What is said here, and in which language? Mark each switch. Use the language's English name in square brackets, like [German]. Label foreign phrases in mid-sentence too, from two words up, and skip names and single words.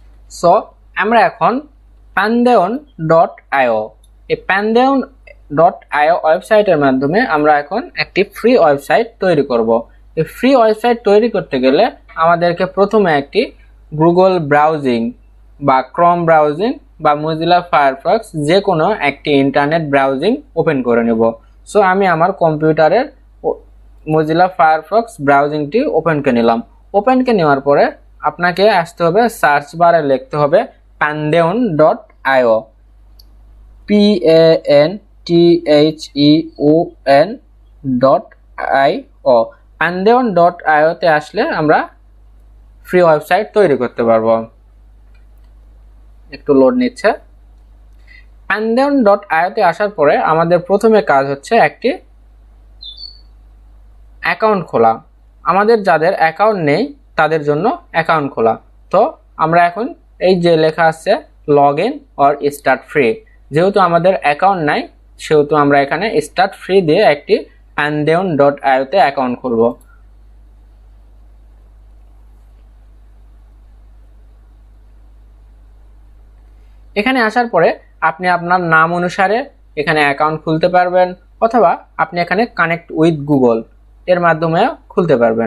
[Bangla] সো আমরা এখন pantheon.io এই pantheon.io ওয়েবসাইটের মাধ্যমে আমরা এখন একটি [English] free website [Bangla] তৈরি করব। এই [English] free website [Bangla] তৈরি করতে গেলে আমাদেরকে প্রথমে একটি গুগল ব্রাউজিং বা ক্রোম ব্রাউজিং বা মজিলা ফায়ারফক্স যে কোনো একটি [English] internet browsing [Bangla] ওপেন করে নেব। সো আমি আমার কম্পিউটারের মজিলা ফায়ারফক্স ব্রাউজিংটি ওপেনকে নিলাম। ওপেনকে নেওয়ার পরে আপনাকে আসতে হবে সার্চ বারে লিখতে হবে pantheon.io pantheon.io pantheon.io তে আসলে আমরা [English] free website [Bangla] তৈরি করতে পারবো। একটু লোড নিচ্ছে। pantheon.io তে আসার পরে আমাদের প্রথমে কাজ হচ্ছে একটি অ্যাকাউন্ট খোলা। আমাদের যাদের অ্যাকাউন্ট নেই তাদের জন্য অ্যাকাউন্ট খোলা। তো আমরা এখন এই যে লেখা আছে [English] log in or start free, [Bangla] যেহেতু আমাদের অ্যাকাউন্ট নাই সেহেতু আমরা এখানে [English] start free [Bangla] দিয়ে একটি pantheon.io তে অ্যাকাউন্ট খুলব। এখানে আসার পরে আপনি আপনার নাম অনুসারে এখানে অ্যাকাউন্ট খুলতে পারবেন, অথবা আপনি এখানে [English] connect with Google [Bangla] এর মাধ্যমে খুলতে পারবেন।